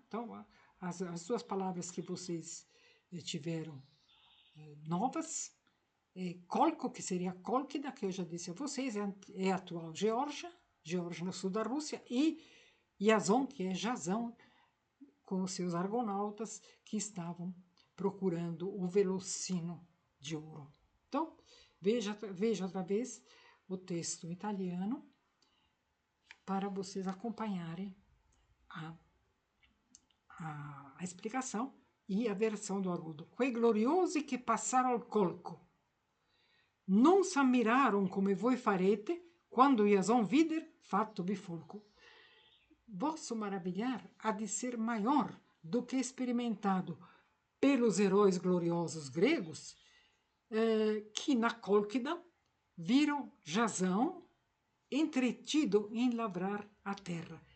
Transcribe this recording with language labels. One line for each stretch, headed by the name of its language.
Portuguese: Então, as duas palavras que vocês tiveram novas, Colco, que seria Cólquida, que eu já disse a vocês, é a atual Geórgia no sul da Rússia, e Jason, que é Jasão, com os seus argonautas que estavam procurando o velocino de ouro. Então, veja outra vez o texto italiano para vocês acompanharem a explicação e a versão do Haroldo.
Italian: Quei gloriosi che passarono al colco non s'ammirarono come voi farete quando Jason vider fatto bifolco.
Portuguese: Vosso maravilhar há de ser maior do que experimentado pelos heróis gloriosos gregos que na Cólquida viram Jasão entretido em lavrar a terra.